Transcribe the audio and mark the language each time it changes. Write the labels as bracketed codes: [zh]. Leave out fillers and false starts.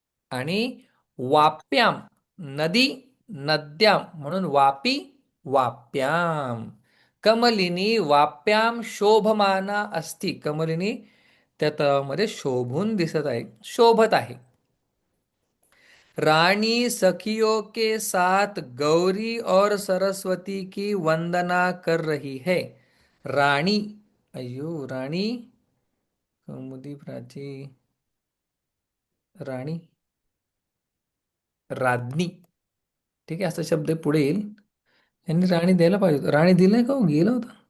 [sa] आणि वाप्याम नदी, नद्याम म्हणून वापी, वाप्याम. कमलिनी वाप्याम शोभमाना अस्ति. [mr] कमलिनी त्या तळामध्ये शोभून दिसत आहे, शोभत आहे. [hi] रानी सखियों के साथ गौरी और सरस्वती की वंदना कर रही है. [mr] राणी, अयो राणी, कौमुदी प्राची, राणी, राज्ञी. ठीक आहे, असा शब्द पुढे येईल. यांनी राणी द्यायला पाहिजे होतं. राणी दिलाय का हो? गेला होता.